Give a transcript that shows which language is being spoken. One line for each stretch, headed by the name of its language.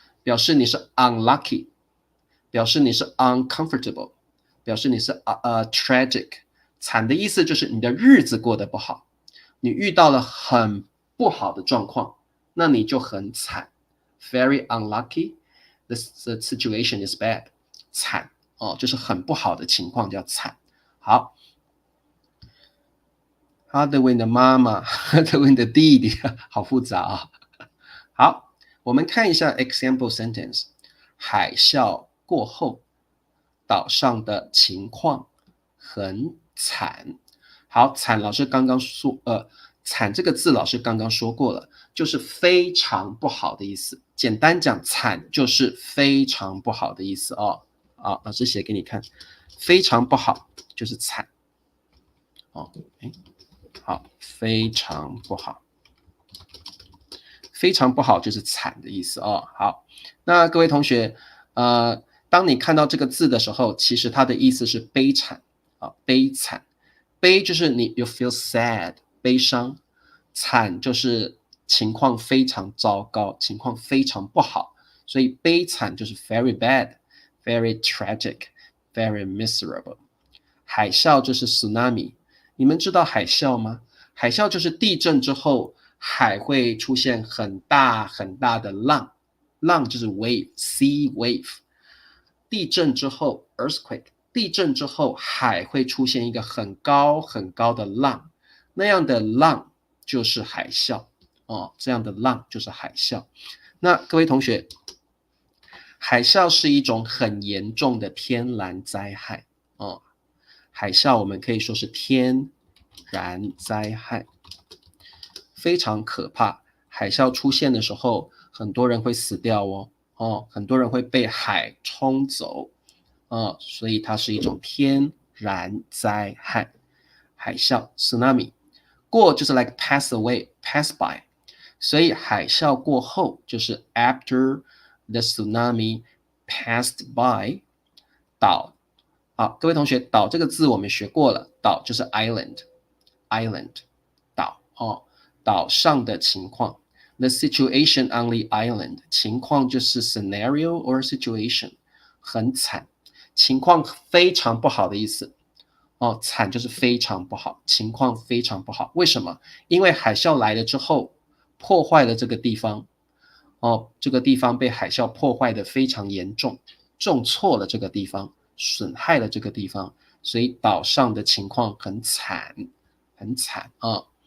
Chinese: 表示你是
English: unlucky，
Chinese: 表示你是
English: uncomfortable，
Chinese: 表示你是
English: tragic。
Chinese: 惨的意思就是你的日子过得不好，你遇到了很不好的状况，那你就很惨。
English: Very unlucky, the situation is bad。
Chinese: 惨哦，就是很不好的情况叫惨。好 h a r d w i n 的妈妈 h a r d w i n 的弟弟，好复杂啊。好，我们看一下
English: example sentence。
Chinese: 海啸过后，岛上的情况很惨。好，惨老师刚刚说，惨这个字老师刚刚说过了，就是非常不好的意思。简单讲，惨就是非常不好的意思哦。啊，老师写给你看，非常不好就是惨。哦，好，非常不好。非常不好就是惨的意思哦。好，那各位同学，当你看到这个字的时候，其实它的意思是悲惨啊，悲惨。悲就是你
English: you feel sad，
Chinese: 悲伤；惨就是情况非常糟糕，情况非常不好。所以悲惨就是
English: very bad，very tragic，very miserable。
Chinese: 海啸就是
English: tsunami，
Chinese: 你们知道海啸吗？海啸就是地震之后，海会出现很大很大的浪，浪就是
English: wave，sea wave。
Chinese: 地震之后
English: earthquake，
Chinese: 地震之后海会出现一个很高很高的浪，那样的浪就是海啸哦，这样的浪就是海啸。那各位同学，海啸是一种很严重的天然灾害哦，海啸我们可以说是天然灾害，非常可怕。海啸出现的时候，很多人会死掉哦，很多人会被海冲走，所以它是一种天然灾害。海啸
English: tsunami，
Chinese: 过就是
English: like pass away, pass by，
Chinese: 所以海啸过后就是
English: after the tsunami passed by。
Chinese: 岛，好，各位同学，岛这个字我们学过了，岛就是
English: island，
Chinese: 岛哦，岛上的情况。
English: The situation on the island，
Chinese: 情况就是
English: scenario or situation，
Chinese: 很惨，情况非常不好的意思。哦，惨就是非常不好，情况非常不好。为什么？因为海啸来了之后，破坏了这个地方。哦，这个地方被海啸破坏的非常严重，重挫了这个地方，损害了这个地方，所以岛上的情况很惨，很惨啊。